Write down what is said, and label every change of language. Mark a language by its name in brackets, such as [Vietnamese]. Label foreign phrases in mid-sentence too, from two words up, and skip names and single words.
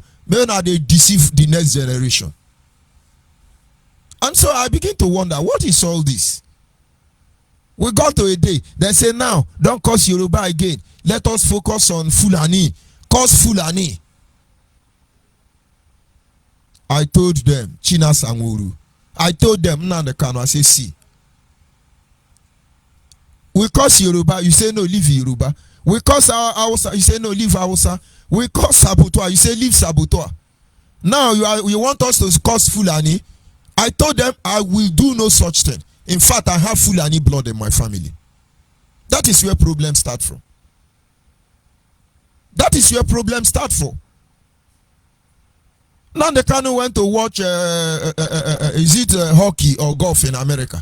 [English] Maybe now they deceive the next generation. And so I begin to wonder, what is all this? We got to a day, they say now, don't curse Yoruba again. Let us focus on Fulani. Curse Fulani. I told them, China Sanguru. I told them, Nande Kanu, I say, see. We curse Yoruba, you say no, leave Yoruba. We curse our Hausa, you say no, leave Hausa. We curse Sabotua, you say leave Sabotua. Now you want us to curse Fulani. I told them I will do no such thing. In fact, I have Fulani blood in my family. That is where problems start from. That is where problems start from. Now the Kanu went to watch, is it hockey or golf in America?